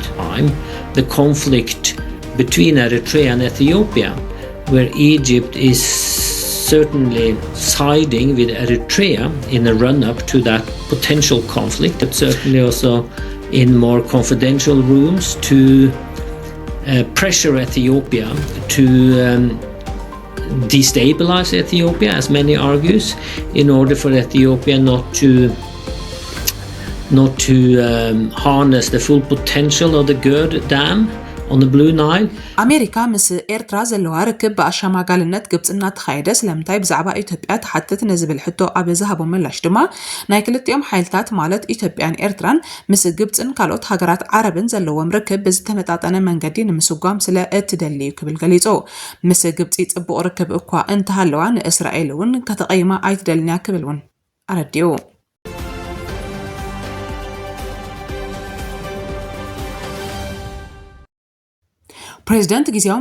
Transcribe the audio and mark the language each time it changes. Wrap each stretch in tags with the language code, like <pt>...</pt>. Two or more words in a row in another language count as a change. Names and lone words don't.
<en>The conflict between Eritrea and Ethiopia, where Egypt is certainly siding with Eritrea in a run-up to that potential conflict, but certainly also in more confidential rooms to pressure Ethiopia to destabilize Ethiopia, as many argues, in order for Ethiopia not to harness the full potential of the Gerd Dam on the Blue Nile.</en> <ti>አሜሪካ ምስ ኤርትራ ዘለዋ ርክብ በአሸማጋልነት ግብጽና ተኻይደ ስለምታይ ብዛዕባ ኢትዮጵያ ተሓትት ነዝብል ሕቶ ኣብ ዝሃቦ ምላሽ ድማ ናይ ክልቲኦም ሓይልታት ማለት ኢትዮጵያን ኤርትራን ምስ ግብጽን ካልኦት ሃገራት ዓረብን ዘለዎም ርክብ ብዝተመጣጠነ መንገዲ ንምስጓም ስለ እትደልዩ ክብል ገሊጹ ምስ ግብጽ ጽቡቕ ርክብ እኳ እንተሃለዋ ንእስራኤል እውን ከተቀይማ ኣይትደልኛ ክብል እውን ኣረዲኡ ፕሬዝዳንት ጊዜያዊ</ti>